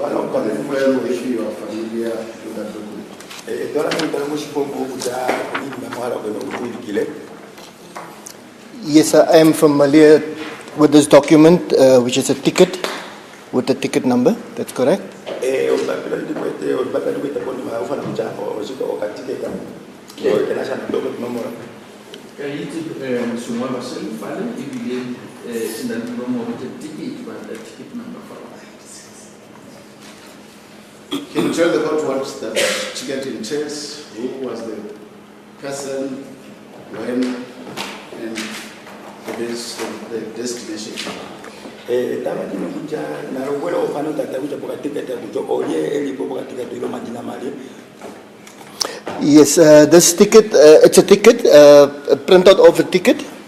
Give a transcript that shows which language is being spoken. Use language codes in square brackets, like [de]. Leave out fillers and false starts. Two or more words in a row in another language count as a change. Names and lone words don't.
[en] Confirm if you are familiar with that document. Yes, I am familiar with this document, which is a ticket with the ticket number. That's correct. [tn] Ka itse mosongwa ba se lefale ebile se na le nomoro tse ticket ba [en] the ticket number [tn] fa. [en] Can you tell the court what that ticket entails? Who was the person, when, and the destination? Yes, this ticket, it's a ticket, a printout of a ticket.